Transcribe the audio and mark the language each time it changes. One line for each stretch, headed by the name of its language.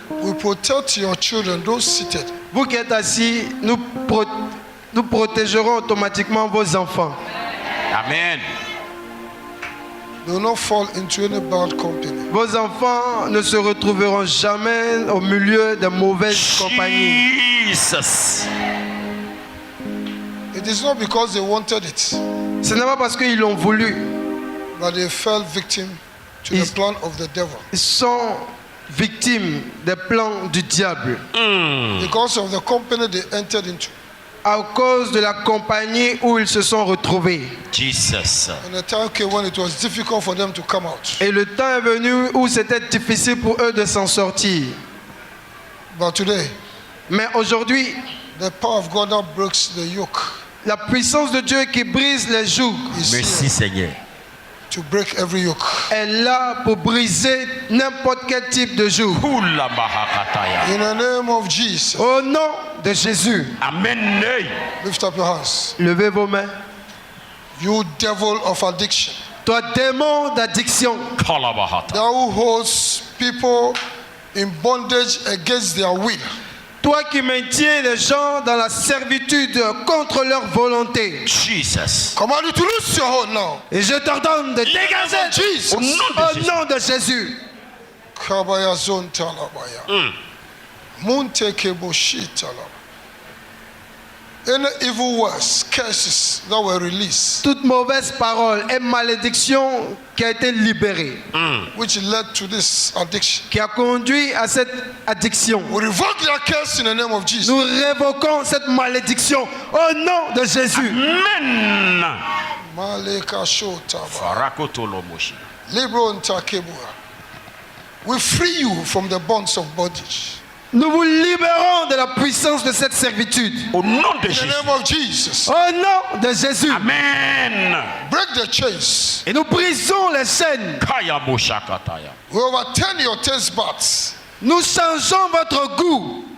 English: we protect your children, those seated.
French: vous qui êtes assis, nous protégerons automatiquement vos enfants. Amen.
English: They will not fall into any bad company.
French: Vos enfants ne se retrouveront jamais au milieu de mauvaises compagnies. Jesus.
English: It is not because they wanted it,
French: Ce n'est pas parce qu'ils l'ont voulu.
English: but they fell victim to the plan of the devil.
French: Ils sont victimes des plans du diable.
English: Because of the company they entered into.
French: À cause de la compagnie où ils se sont retrouvés. Jesus.
English: And the time came when it was difficult for them to come out.
French: Et le temps est venu où c'était difficile pour eux de s'en sortir.
English: But today,
French: Mais aujourd'hui,
English: the power of God that breaks the yoke
French: la puissance de Dieu qui brise les jougs
English: is
French: Merci
English: here
French: Seigneur.
English: to break every yoke.
French: est là pour briser n'importe quel type de joug. Oula mahakataya.
English: In the name of Jesus,
French: Au nom de Jésus, Amen.
English: lift up your hands.
French: levez vos mains.
English: You devil of addiction,
French: Toi, démon d'addiction, Kalabahata.
English: Thou who holds people in bondage against their will.
French: toi qui maintiens les gens dans la servitude contre leur volonté. Jesus.
English: Command you to loose your hold now.
French: Et je t'ordonne de dégager Jesus. Au nom de Jésus. au nom de Jésus. Kabaya zon talabaya. Munte keboshi talaba.
English: Any evil words, curses that were released,
French: Toute mauvaise parole et malédiction qui a été libérée,
English: which led to this addiction,
French: qui a conduit à cette addiction.
English: we revoke their curse in the name of Jesus.
French: Nous révoquons cette malédiction au nom de Jésus. Amen. Maleka shotaba. Farakotolomoshi. Libro ntakebua.
English: We free you from the bonds of bondage.
French: Nous vous libérons de la puissance de cette servitude. Au nom de
English: In the
French: Jésus.
English: name of Jesus.
French: Au nom de Jésus. Amen.
English: Break the chains.
French: Et nous brisons les chaînes. Kaya moshakataya.
English: We overturn your taste buds.
French: Nous changeons votre goût.